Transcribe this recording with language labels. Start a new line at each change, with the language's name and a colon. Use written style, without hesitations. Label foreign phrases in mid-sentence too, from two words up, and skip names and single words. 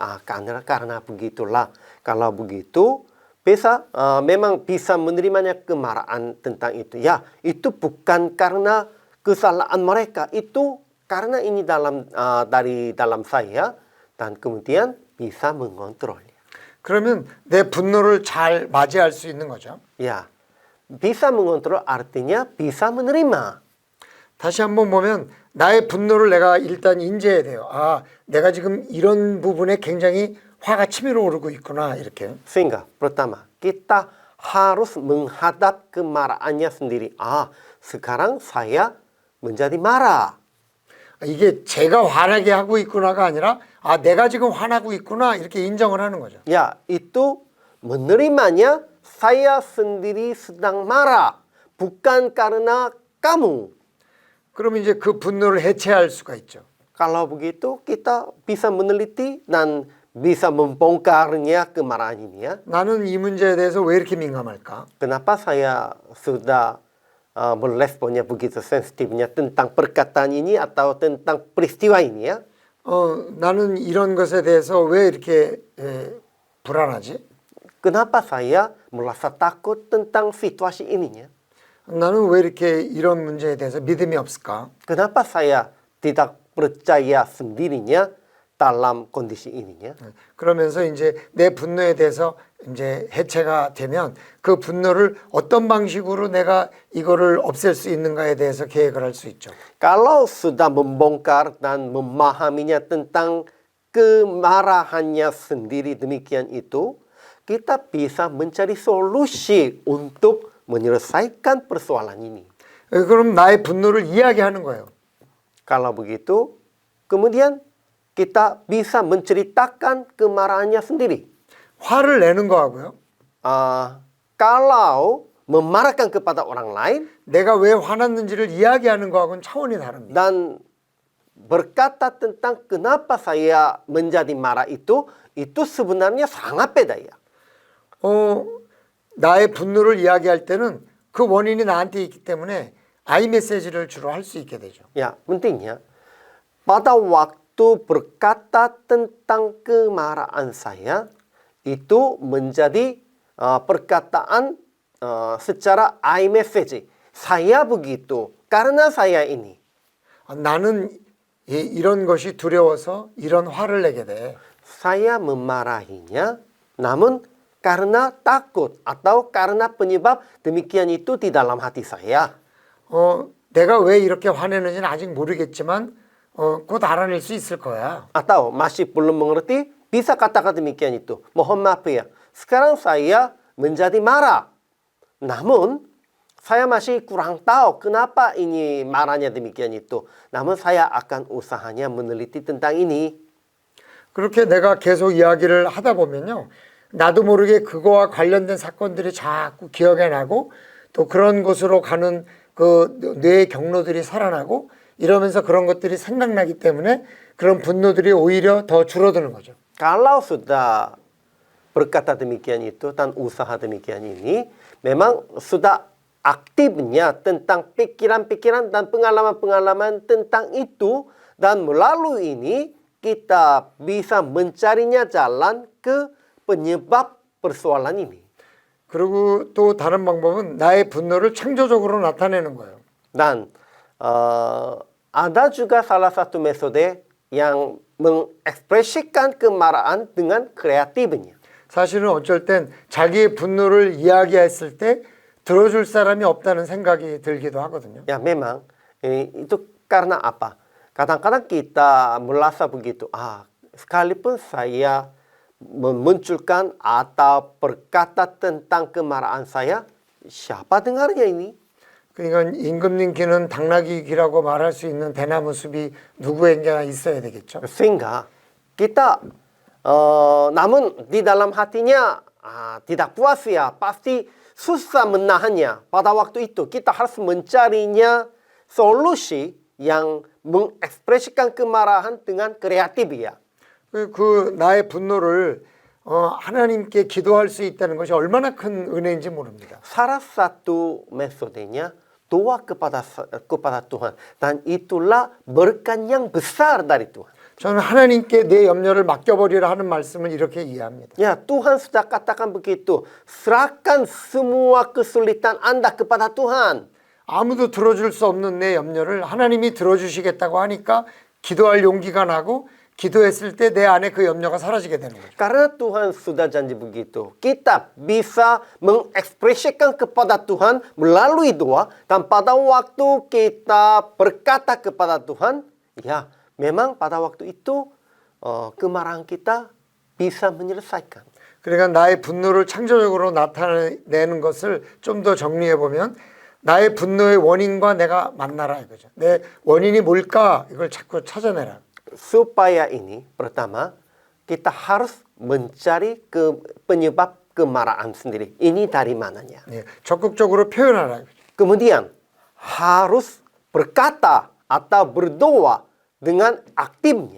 Indonesian: Karena begitulah. Kalau begitu, memang bisa menerimanya kemarahan tentang itu. Ya, itu bukan karena kesalahan mereka, itu karena ini dari dalam saya, dan kemudian bisa mengontrolnya.
Korean: 그러면 내 분노를 잘 맞이할 수 있는 거죠.
Indonesian: Ya, bisa mengontrol artinya bisa menerima.
Korean: 다시 한번 보면 나의 분노를 내가 일단 인지해야 돼요. 아, 내가 지금 이런 부분에 굉장히 화가 치밀어 오르고 있구나 이렇게.
Indonesian: Sehingga pertama, kita harus menghadap kemarahannya sendiri. Ah, sekarang saya menjadi marah.
Korean: 이게 제가 화나게 하고 있구나가 아니라 아, 내가 지금 화나고 있구나 이렇게 인정을 하는 거죠.
Indonesian: Ya, itu menerimanya saya sendiri sedang marah. Bukan karena kamu.
Korean: 그러면 이제 그 분노를 해체할 수가 있죠.
Indonesian: Kalau begitu, kita bisa meneliti dan bisa membongkarnya kemarahan ini ya.
Korean: 나는 이 문제에 대해서 왜 이렇게 민감할까?
Indonesian: Kenapa saya sudah meresponnya begitu sensitifnya tentang perkataan ini atau tentang peristiwa ini ya?
Korean: 나는 이런 것에 대해서 왜 이렇게 불안하지?
Indonesian: Kenapa saya merasa takut tentang situasi ininya?
Korean: 나는 왜 이렇게 이런 문제에 대해서 믿음이 없을까?
Indonesian: Kenapa saya tidak percaya sendirinya dalam kondisi ininya?
Korean: 그러면서 이제 내 분노에 대해서 이제 해체가 되면 그 분노를 어떤 방식으로 내가 이거를 없앨 수 있는가에 대해서 계획을 할 수 있죠.
Indonesian: Kalau sudah membongkar dan memahaminya tentang kemarahannya sendiri demikian itu, kita bisa mencari solusi untuk menyelesaikan persoalan ini.
Korean: 그럼 나의 분노를 이야기하는 거예요.
Indonesian: Kalau begitu, kemudian kita bisa menceritakan kemarahannya sendiri.
Korean: 화를 내는 거하고요.
Indonesian: Kalau memarahkan kepada orang lain
Korean: 내가 왜 화났는지를 이야기하는 거하고는 차원이 다릅니다.
Indonesian: dan berkata tentang kenapa saya menjadi marah itu sebenarnya sangat beda ya.
Korean: 나의 분노를 이야기할 때는 그 원인이 나한테 있기 때문에 아이 메시지를 주로 할 수 있게 되죠.
Indonesian: Ya, pentingnya pada waktu berkata tentang kemarahan saya itu menjadi perkataan secara iMessage. Saya begitu karena saya ini.
Korean: 나는 이런 것이 두려워서 이런 화를 내게 돼.
Indonesian: Saya memarahinya namun karena takut atau karena penyebab demikian itu di dalam hati saya.
Korean: 내가 왜 이렇게 화내는지는 아직 모르겠지만 곧 알아낼 수 있을 거야.
Indonesian: Atau masih belum mengerti, bisa katakan demikian itu. Mohon maaf ya, sekarang saya menjadi marah. Namun, saya masih kurang tahu kenapa ini marahnya demikian itu. Namun saya akan usahanya meneliti tentang ini.
Korean: 그렇게 내가 계속 이야기를 하다 보면요. 나도 모르게 그거와 관련된 사건들이 자꾸 기억에 나고 또 그런 곳으로 가는 그 뇌의 경로들이 살아나고 이러면서 그런 것들이 생각나기 때문에 그런 분노들이 오히려 더 줄어드는 거죠.
Indonesian: Kalau sudah berkata demikian itu dan usaha demikian ini, memang sudah aktifnya tentang pikiran-pikiran dan pengalaman-pengalaman tentang itu, dan melalui ini kita bisa mencarinya jalan ke penyebab persoalan ini.
Korean: 그리고 또 다른 방법은 나의 분노를 창조적으로 나타내는 거예요.
Indonesian: Dan ada juga salah satu metode yang mengekspresikan kemarahan dengan kreatifnya.
Korean: 사실은 어쩔 땐 자기의 분노를 이야기했을 때 들어줄 사람이 없다는 생각이 들기도 하거든요.
Indonesian: Ya memang itu karena apa? Kadang-kadang kita merasa begitu. Sekalipun saya memunculkan atau berkata tentang kemarahan saya, siapa dengarnya ini?
Korean: 그러니까 임금님 귀는 당나귀 귀라고 말할 수 있는 대나무 숲이 누구에게나 있어야 되겠죠.
Indonesian: Sehingga kita namun di dalam hatinya tidak puas ya, pasti susah menahannya. Pada waktu itu kita harus mencarinya solusi yang mengekspresikan kemarahan dengan kreatif ya.
Korean: 그 나의 분노를 하나님께 기도할 수 있다는 것이 얼마나 큰 은혜인지 모릅니다.
Indonesian: Salah satu metodenya doa kepada Tuhan, dan itulah berkat yang besar dari Tuhan.
Korean: 저는 하나님께 내 염려를 맡겨버리라 하는 말씀을 이렇게 이해합니다.
Indonesian: Ya, Tuhan sudah katakan begitu. Serahkan semua kesulitan Anda kepada Tuhan.
Korean: 아무도 들어줄 수 없는 내 염려를 하나님이 들어주시겠다고 하니까 기도할 용기가 나고 기도했을 때 내 안에 그 염려가 사라지게 되는 거죠.
Indonesian: Karena Tuhan sudah janji begitu, kita bisa mengekspresikan kepada Tuhan melalui doa. Dan pada waktu kita berkata kepada Tuhan, ya memang pada waktu itu kemarahan kita bisa menyelesaikan.
Korean: 그러니까 나의 분노를 창조적으로 나타내는 것을 좀 더 정리해 보면 나의 분노의 원인과 내가 만나라 이거죠. 내 원인이 뭘까 이걸 자꾸 찾아내라.
Indonesian: Supaya ini, pertama, kita harus mencari penyebab kemarahan sendiri. Ini dari mananya.
Korean: 예, 적극적으로 표현하라.
Indonesian: Kemudian, harus berkata atau berdoa dengan aktifnya.